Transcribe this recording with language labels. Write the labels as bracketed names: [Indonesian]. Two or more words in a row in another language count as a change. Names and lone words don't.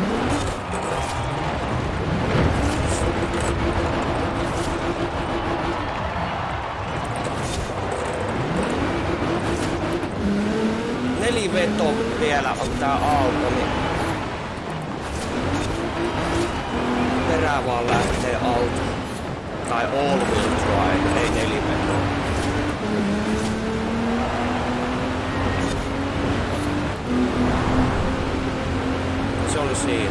[Finnish] Neliveto vielä on tää auto, niin perää vaan lähtee alta. [English] Tai all wheel drive, [Finnish] ei neliveto. Se oli siinä.